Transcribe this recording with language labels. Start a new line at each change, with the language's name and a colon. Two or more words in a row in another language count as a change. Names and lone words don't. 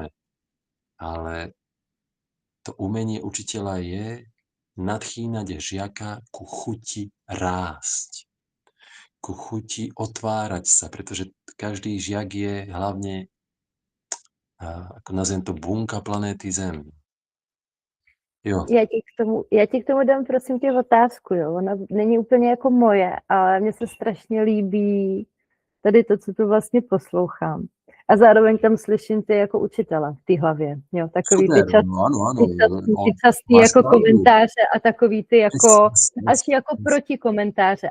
Slovak: Ale to umenie učiteľa je nadchýnať žiaka ku chuti rásť, ku chuti otvárať sa, pretože každý žiak je hlavne ako nazvem to, bunka planéty Zem.
Czech: Jo. Já ti k tomu dám, prosím tě, otázku, jo. Ona není úplně jako moje, ale mně se strašně líbí tady to, co tu vlastně poslouchám. A zároveň tam slyším ty jako učitele v té hlavě, jo. Takový ty častý jako komentáře a takový ty jako, až jako protikomentáře.